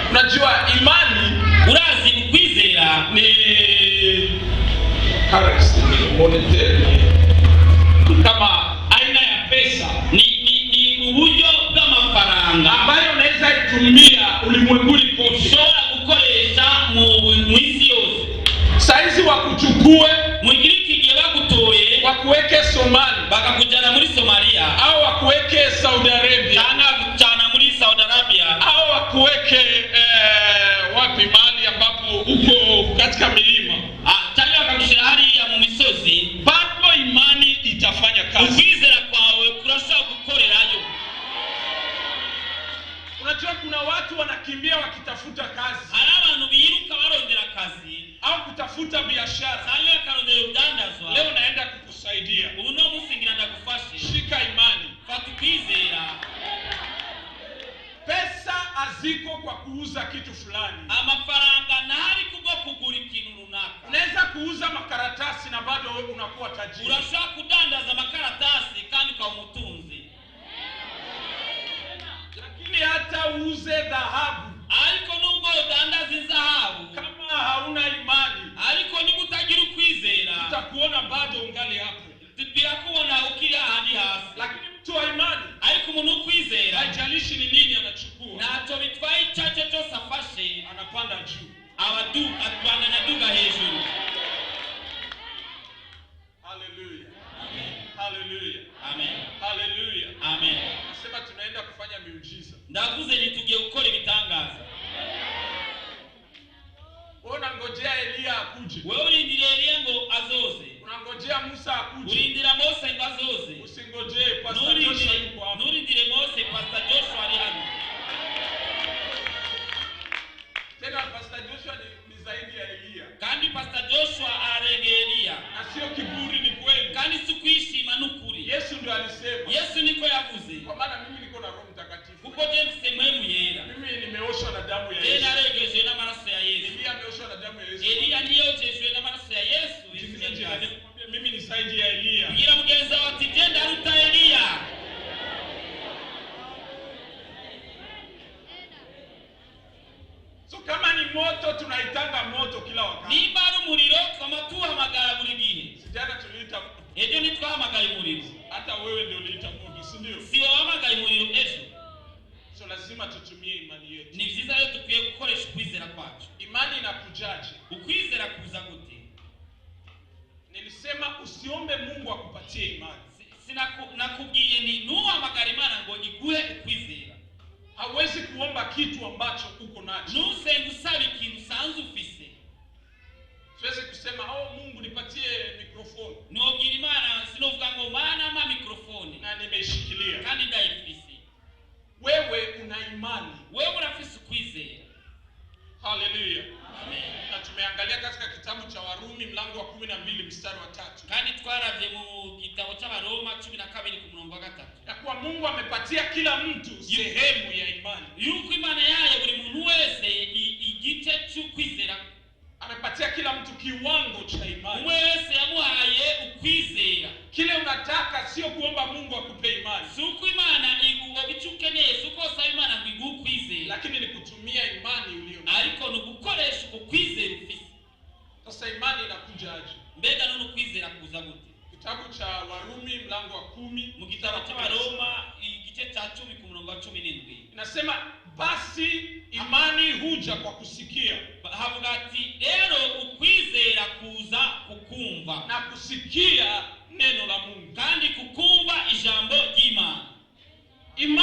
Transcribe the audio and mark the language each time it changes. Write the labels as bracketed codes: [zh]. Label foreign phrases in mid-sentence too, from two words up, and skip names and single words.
[sw] Unajua imani [rn] urazi ukwizera [en] ni currency, monetary, [sw] kama aina ya pesa, [rn] ni uburyo bw'amafaranga [sw] ambayo unaweza itumia ulimwenguni kote, [rn] ushobora gukoresha mu isi yose. [sw] Saizi wakuchukue [rn] mwigiriki gihe bagutoye [sw] wakuweke Somalia [rn] bakakujana muri Somalia, [sw] au wakuweke Saudi Arabia, [rn] kuchana muri Saudi Arabia, [sw] au wakuweke wapi mahali ambapo uko katika milima, [rn] cyangwa bakagushira hariya mu misozi, [sw] bado imani itafanya kazi. [rn] ukwizera kwawe kurashobora gukorerayo. [sw] Unajua kuna watu wanakimbia wakitafuta kazi, [rn] hari abantu biruka barondera akazi [sw] au kutafuta biashara. [rn] cyangwa bakarondera urudandazwa. [sw] Leo naenda kukusaidia. [rn] ubu no musingira ndagufashe. [sw] Shika imani. [rn] fata ukwizera. [sw] Pesa haziko kwa kuuza kitu fulani. [rn] amafaranga ntari kubwo kugura ikintu runaka. [sw] Unaweza kuuza makaratasi na bado wewe unakuwa tajiri. [rn] urashobora kudandaza amakaratasi kandi ukaba umutunzi. [sw] Lakini hata uuze dhahabu, [rn] ariko nubwo udandaza izahabu, [sw] kama hauna imani, [rn] ariko niba utagira ukwizera, [sw] utakuona bado ungali hapo. [rn] birakubona ukiri ahandi hasi. [sw] Lakini mtu wa imani, [rn] ariko umuntu ukwizera, [sw] haijalishi ni nini anachukua, [rn] ntacyo bitwaye icyace cyose afashe, [sw] anapanda juu. [rn] atwanganya aduga hejuru. [sw] Haleluya. Haleluya. Amen. Haleluya. Amen. Nasema tunaenda kufanya miujiza. [rn] ndavuze nitugiye gukora ibitangaza. [sw] Unangojea Elia akuje, [rn] wewe urindire Eliya ngo azoze, [sw] unangojea Musa akuje, [rn] urindira Mose ngo azoze. [sw] usingojee Pastor Joshua yuko hapo. [rn] nurindire Mose, Pastor Joshua ari hano. [sw] Tena Pastor Joshua ni zaidi ya Elia, [rn] kandi Pastor Joshua arengeye Eliya, [sw] na sio kiburi, ni kweli. [rn] kandi si kwishima n'ukuri. [sw] Yesu ndio alisema, [rn] Yesu niko yavuze, [sw] kwa maana mimi niko na Roho Mtakatifu, [rn] kuko je mfise mpwemu yera, [sw] mimi nimeoshwa na damu ya je Yesu. [rn] naregejwe n'amaraso ya Yesu. [sw] Elia ameoshwa na damu ya Yesu. [rn] Eliya niyojejwe n'amaraso ya Yesu. [sw] Mimi ni zaidi ya Elia. [rn] Bwira mugenzi wawe ati je ndaruta Eliya. [sw] So kama ni moto, tunaitanga moto kila wakati. [rn] nimba ari umuriro twamatuhamagara buri gihe. [sw] Sijana tuliita moto, [rn] ejo ntitwahamagaye umuriro, [sw] hata wewe ndio uliita moto, si ndio? [rn] si wahamagaye umuriro ejo. [sw] So lazima tutumie imani yetu. [rn] ni byiza rero dukwiye gukoresha ukwizera kwacu. [sw] Imani inakujaje? [rn] ukwizera kuza gute? [sw] Nilisema usiombe Mungu akupatie imani. [rn] nakubwiye ni ntuhamagare Imana ngo iguhe ukwizera. [sw] Hauwezi kuomba kitu ambacho uko nacho. [rn] ntusenge usaba ikintu usanzwe ufise. [sw] Siwezi kusema Mungu nipatie mikrofoni [rn] nobwira Imana, sinovuga ngo Mana ama mikrofoni [sw] na nimeishikilia. [rn] kandi ndayifise. [sw] Wewe una imani. [rn] wewe urafise ukwizera. [sw] Haleluya. Amen. Na tumeangalia katika kitabu cha Warumi mlango wa 12 mstari wa 3. [rn] kandi twaravye mu gitabo cy'Abaroma 12 ku murongo wa 3 [sw] ya kuwa Mungu amepatia kila mtu sehemu ya imani. [rn] yuko Imana yayo buri muntu wese igice cy'ukwizera. [sw] Amepatia kila mtu kiwango cha imani. [rn] wese yamuhaye ukwizera. [sw] Kile unataka sio kuomba Mungu akupe imani, [rn] suko Imana iguha bicukeneye, suko saba Imana ngo ukwizera, [sw] lakini ni kutumia imani uliyo nayo. [rn] ariko no gukoresha ukwizera ufise. [sw] Sasa imani inakuja aje? [rn] mbega none ukwizera kuza gute? [sw] Kitabu cha Warumi mlango wa 10 [rn] mu gitabo cy'Abaroma igice cya 10 ku murongo wa 17 [sw] inasema basi imani huja kwa kusikia, [rn] havuga ati rero ukwizera kuza kukumva, [sw] na kusikia neno la Mungu, [rn] kandi kukumva ijambo ry'Imana.